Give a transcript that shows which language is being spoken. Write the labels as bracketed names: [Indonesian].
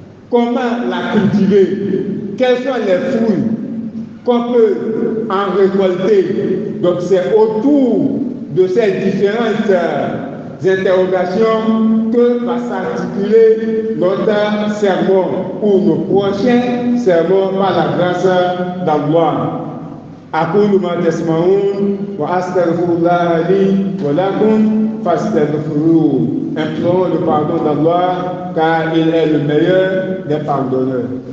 [French] Comment la cultiver? Quels sont les fruits qu'on peut en récolter? Donc c'est autour de ces différentes interrogations que va s'articuler notre sermon ou nos prochains sermons par la grâce d'Allah. [Arabic] أقول ما تسمعون وأستغفر الله لي ولكم فاستغفروه. [French] Implorons le pardon d'Allah car il est le meilleur des pardonneurs.